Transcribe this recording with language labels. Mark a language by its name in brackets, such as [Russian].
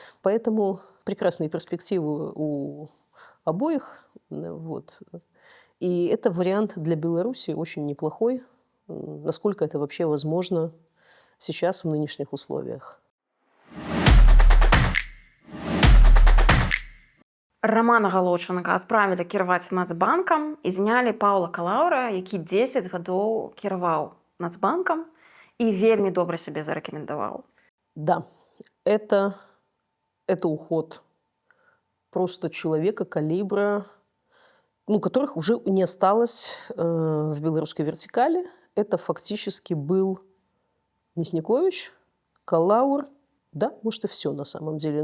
[Russian] Поэтому прекрасные перспективы у обоих, вот. И это вариант для Беларуси очень неплохой, насколько это вообще возможно сейчас в нынешних условиях. [Belarusian] Романа Галоўчынага адправілі кіраваць Нацбанкам і знялі Паўла Калаўра, які 10 гадоў кіраваў Нацбанкам і вельмі добра сябе зарэкамендаваў. [Russian] Да, это уход просто человека калибра, ну, которых уже не осталось в белорусской вертикали. Это фактически был Мясникович, Калаур, да, может, и все на самом деле.